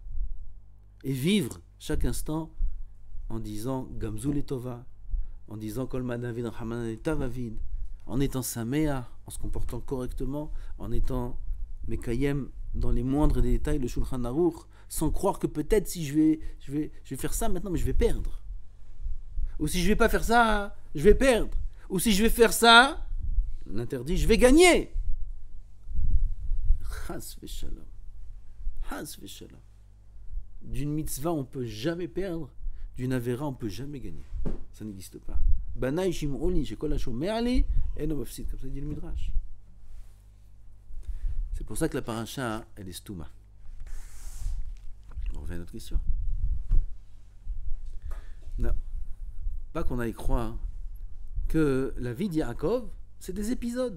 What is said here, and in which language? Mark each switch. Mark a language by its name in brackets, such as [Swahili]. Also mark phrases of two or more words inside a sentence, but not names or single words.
[French] Et vivre chaque instant en disant [Hebrew] גם זו לטובה, [French] en disant [Aramaic] כל מה דעביד רחמנא לטב עביד, [French] en étant Saméa, en se comportant correctement, en étant Mekayem dans les moindres détails, le Shulchan Aruch, sans croire que peut-être si je vais faire ça maintenant, mais je vais perdre. Ou si je vais pas faire ça, je vais perdre. Ou si je vais faire ça, l'interdit, je vais gagner. [Hebrew] חס ושלום. חס ושלום. [French] D'une mitzvah, on ne peut jamais perdre. D'une avera, on ne peut jamais gagner. Ça n'existe pas. [Hebrew] בני שמעו לי, שכל השומע לי, אינו מפסיד, [French] comme ça dit le Midrash. C'est pour ça que la paracha, elle est stouma. On revient à notre question. Non. Pas qu'on aille croire que la vie d'Yaakov, c'est des épisodes.